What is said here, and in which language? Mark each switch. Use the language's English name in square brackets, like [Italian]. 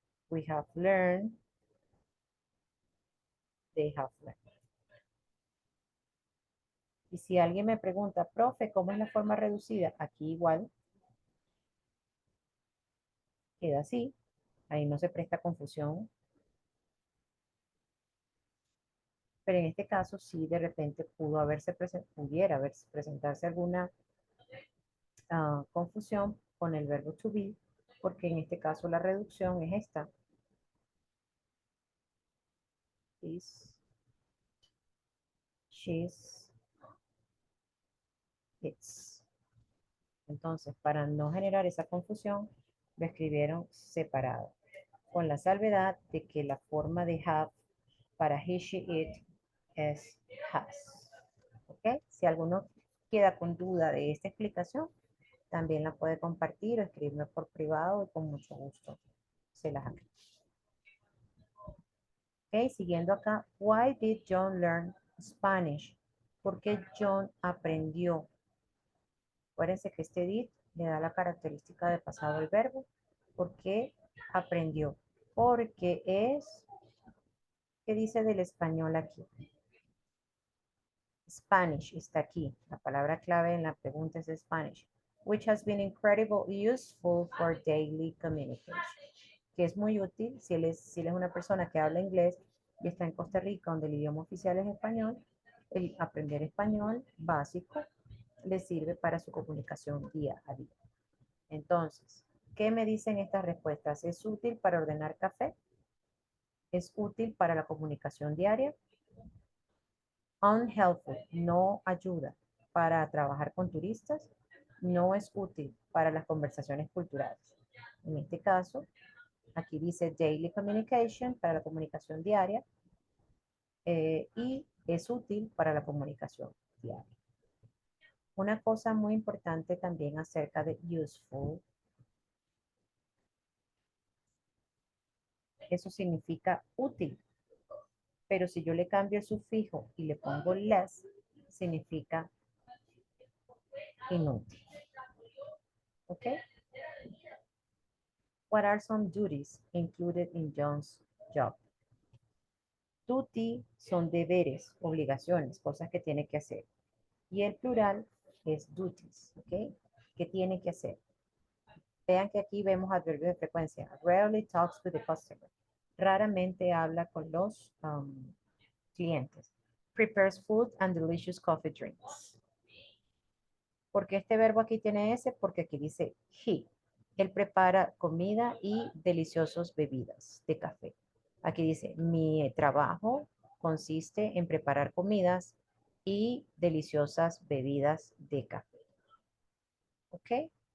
[English] We have learned, they have learned. [Spanish] Y si alguien me pregunta, profe, ¿cómo es la forma reducida? Aquí igual queda así. Ahí no se presta confusión. Pero en este caso sí de repente pudiera haberse presentarse alguna confusión con el verbo to be, porque en este caso la reducción es esta. [English] Is, she's, it's. [Spanish] Entonces, para no generar esa confusión, lo escribieron separado, con la salvedad de que la forma de have para he, she, it es has. ¿Ok? Si alguno queda con duda de esta explicación, también la puede compartir o escribirme por privado y con mucho gusto se las aclaro. Ok, siguiendo acá. [English] Why did John learn Spanish? [Spanish] ¿Por qué John aprendió? Acuérdense que este did le da la característica de pasado al verbo. ¿Por qué aprendió? Porque es, ¿qué dice del español aquí? Spanish está aquí. La palabra clave en la pregunta es Spanish. [English] Which has been incredibly useful for daily communication. [Spanish] Que es muy útil si él es una persona que habla inglés y está en Costa Rica, donde el idioma oficial es español. El aprender español básico le sirve para su comunicación día a día. Entonces, ¿qué me dicen estas respuestas? ¿Es útil para ordenar café? ¿Es útil para la comunicación diaria? Unhelpful, no ayuda para trabajar con turistas. No es útil para las conversaciones culturales. En este caso, aquí dice [English] daily communication [Spanish] para la comunicación diaria y es útil para la comunicación diaria. Una cosa muy importante también acerca de useful. Eso significa útil. Pero si yo le cambio el sufijo y le pongo less, significa inútil. ¿Ok? [English] What are some duties included in John's job? [Spanish] Duty son deberes, obligaciones, cosas que tiene que hacer. Y el plural es duties, ¿ok? ¿Qué tiene que hacer? Vean que aquí vemos adverbios de frecuencia. [English] Rarely talks with the customer. [Spanish] Raramente habla con los clientes. [English] Prepares food and delicious coffee drinks. [Spanish] ¿Por qué este verbo aquí tiene ese? Porque aquí dice he. Él prepara comida y deliciosas bebidas de café. Aquí dice, mi trabajo consiste en preparar comidas y deliciosas bebidas de café. ¿Ok?